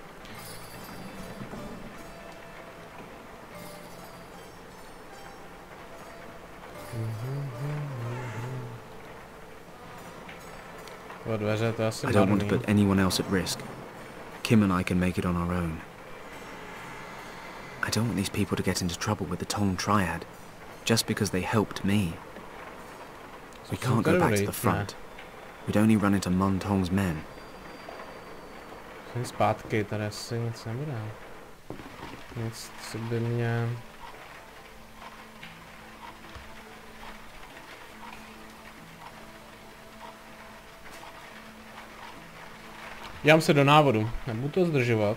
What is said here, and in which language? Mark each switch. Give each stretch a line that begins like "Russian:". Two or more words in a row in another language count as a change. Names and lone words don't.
Czech: Dveře, to je asi
English: I don't want to
Czech: marný.
English: put anyone else at risk. Kim and I can make it on our own. I don't want these people to get into trouble with the Tong Triad, just because they helped me. We can't go back to the front. We'd only run into Mun Tong's men.
Czech: Jsem zpátky, tady asi nic nebude. Nic, co by mě... Dívám se do návodu, nebudu to zdržovat.